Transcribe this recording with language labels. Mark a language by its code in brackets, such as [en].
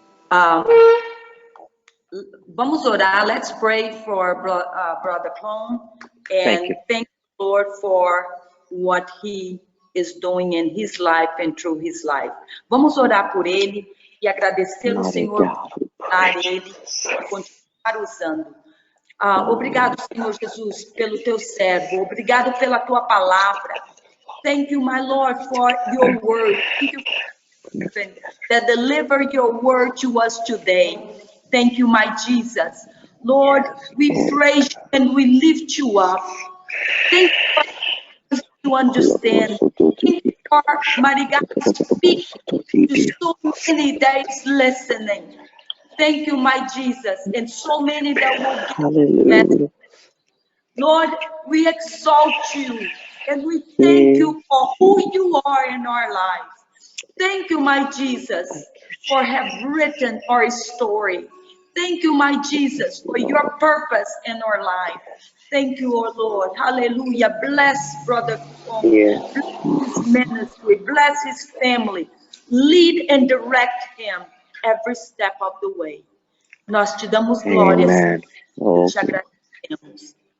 [pt] Um, Vamos orar. [en] Let's pray for Brother Clone, and thank the Lord for what he is doing in his life and through his life. [pt] Vamos orar por ele e agradecer ao Senhor por usar ele e continuar usando. Obrigado, Senhor Jesus, pelo teu servo. Obrigado pela tua palavra. [en] Thank you, my Lord, for your word. Thank you that deliver your word to us today. Thank you, my Jesus. Lord, we praise you and we lift you up. Thank you for us to understand. Thank you for, mighty God, speaking to so many that is listening. Thank you, my Jesus, and so many that will get. Lord, we exalt you and we thank you for who you are in our lives. Thank you, my Jesus, for have written our story. Thank you, my Jesus, for your purpose in our life. Thank you, oh Lord. Hallelujah. Bless Brother Clone. Bless his ministry. Bless his family. Lead and direct him every step of the way. [pt] Nós te damos glória, Senhor. Te agradecemos.